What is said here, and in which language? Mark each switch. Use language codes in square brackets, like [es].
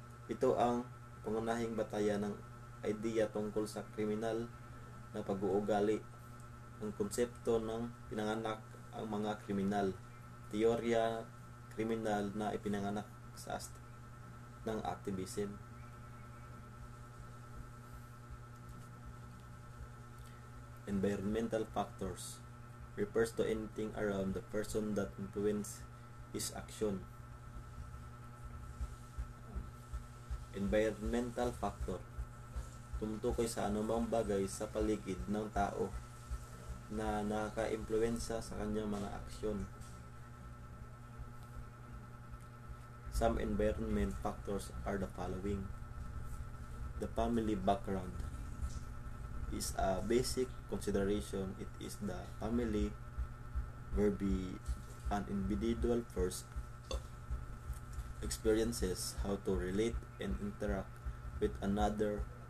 [tl] Ito ang pangunahing batayan ng idea tungkol sa kriminal na pag-uugali, ang konsepto ng pinanganak ang mga kriminal, teorya kriminal na ipinanganak sa ng activism. [en] Environmental factors refers to anything around the person that influence his action. [tl] Environmental factor, tumutukoy sa anumang bagay sa paligid ng tao na nakaka-impluwensya sa kanyang mga aksyon. [en] Some environment factors are the following. The family background is a basic consideration. It is the family where an individual first experiences how to relate and interact with another.